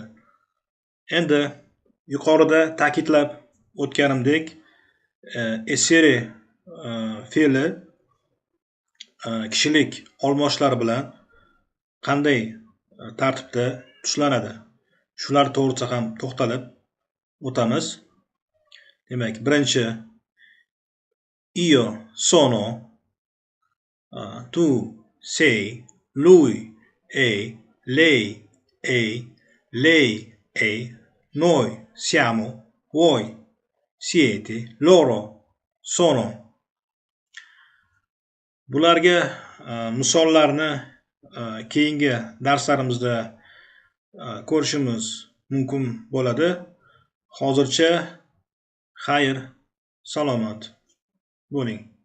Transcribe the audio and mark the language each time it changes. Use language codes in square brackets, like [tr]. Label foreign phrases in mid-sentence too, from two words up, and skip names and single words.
[uz] Endi yuqorida ta'kidlab o'tganimdek, essere fe'li kishilik olmoshlari bilan qanday tartibda tushlanadi, shular to'g'risida ham to'xtalib o'tamiz. [it] Demak, birinchi io sono, tu sei, lui è, lei è, lei è, noi siamo, voi siete, loro sono. [uz] Bularga misollarni keyingi darslarimizda ko'rishimiz mumkin bo'ladi. Hozircha xayr, salomat bo'ling.